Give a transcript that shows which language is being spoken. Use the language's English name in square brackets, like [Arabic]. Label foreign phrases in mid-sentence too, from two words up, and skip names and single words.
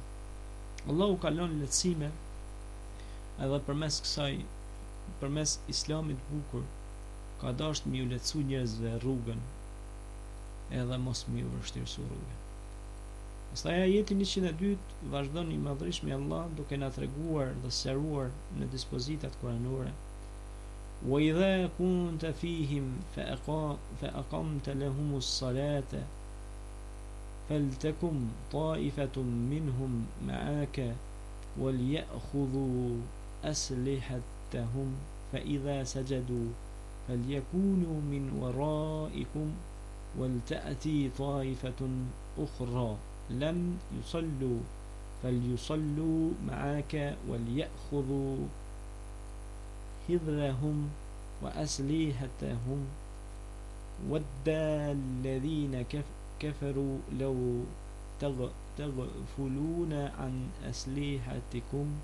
[Albanian] Allahu ka lënë lehtësime edhe përmes islamit bukur, ka dashur mi u lehtësu njerëzve rrugën, edhe mos mi u vështirësu rrugën. Pastaj ajeti 102 vazhdon i madhërisht me Allah duke na treguar dhe sqaruar në dispozitat kuranore: [Arabic] "وإذا كنت فيهم فأقمت لهم الصلاة فلتقم طائفة منهم معك وليأخذوا أسلحتهم فإذا سجدوا فليكونوا من ورائكم ولتأت طائفة أخرى لم يصلوا فليصلوا معك وليأخذوا حذرهم وأسلحتهم ود الذين كفروا لو تغفلون عن أسلحتكم